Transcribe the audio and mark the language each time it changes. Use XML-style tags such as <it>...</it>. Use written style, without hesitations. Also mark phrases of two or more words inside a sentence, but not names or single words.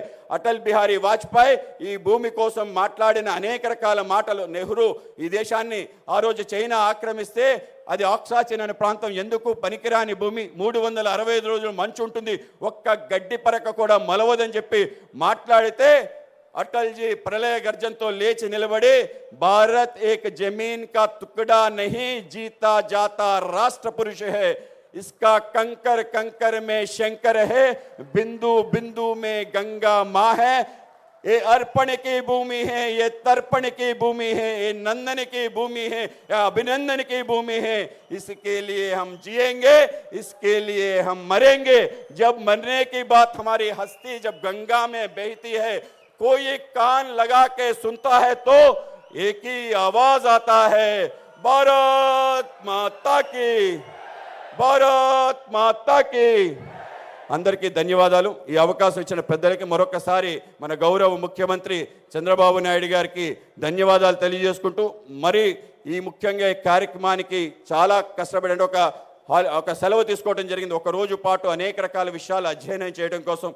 <te>అటల్ బిహారీ వాజ్పేయి ఈ భూమి కోసం మాట్లాడిన అనేక రకాల మాటలు. నెహ్రూ ఈ దేశాన్ని ఆ రోజు చైనా ఆక్రమిస్తే అది ఆక్సాచిన్ అనే ప్రాంతం ఎందుకు పనికిరాని భూమి, 365 రోజులు మంచు ఉంటుంది, ఒక్క గడ్డి పరక కూడా మలవదని చెప్పి మాట్లాడితే అటల్జీ ప్రళయ గర్జనతో లేచి నిలబడి,</te> <hi>भारत एक ज़मीन का टुकड़ा नहीं जीता जाता राष्ट्र पुरुष है, इसका कंकर कंकर में शंकर है, बिंदु बिंदु में गंगा माँ है, ये अर्पण की भूमि है, ये तर्पण की भूमि है, ये नंदन की भूमि है, या अभिनंदन की भूमि है, इसके लिए हम जिएंगे, इसके लिए हम मरेंगे। जब मरने की बात हमारी हस्ती जब गंगा में बहती है, कोई कान लगा के सुनता है तो एक ही आवाज आता है, भारत माता की, भारत माताकी.</hi> <te>అందరికీ ధన్యవాదాలు. ఈ అవకాశం ఇచ్చిన పెద్దలకి మరొకసారి మన గౌరవ ముఖ్యమంత్రి చంద్రబాబు నాయుడు గారికి ధన్యవాదాలు తెలియజేసుకుంటూ, మరి ఈ ముఖ్యంగా ఈ కార్యక్రమానికి చాలా కష్టపడి ఒక ఒక సెలవు తీసుకోవడం జరిగింది, ఒక రోజు పాటు అనేక రకాల విషయాలు అధ్యయనం చేయడం కోసం.</te>